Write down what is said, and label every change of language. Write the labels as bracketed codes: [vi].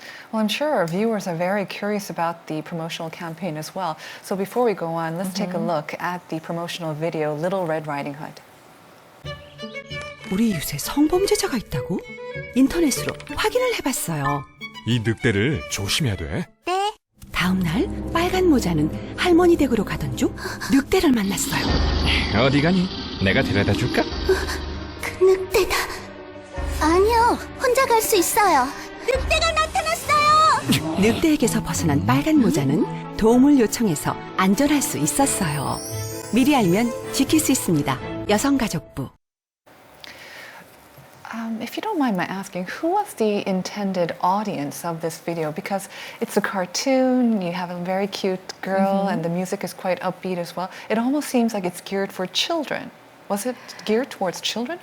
[en] Well, I'm sure our viewers are very curious about the promotional campaign as well. So before we go on, let's take a look at the promotional video, Little Red Riding Hood. [ko] 우리 이웃에 성범죄자가 있다고? 인터넷으로 확인을 해봤어요. 이 늑대를 조심해야 돼. 네. 다음 날 빨간 모자는 할머니 댁으로 가던 중 늑대를 만났어요. 어디 가니? 내가 데려다 줄까? 그 늑대다. 아니요, 혼자 갈 수 있어요. 늑대가 나타났어요. 늑대에게서 벗어난 빨간 모자는 도움을 요청해서 안전할 수 있었어요. 미리 알면 지킬 수 있습니다. 여성가족부. [en] If you don't mind my asking, who was the intended audience of this video? Because it's a cartoon, you have a very cute girl, and the music is quite upbeat as well. It almost seems like it's geared for children. Was it geared towards children?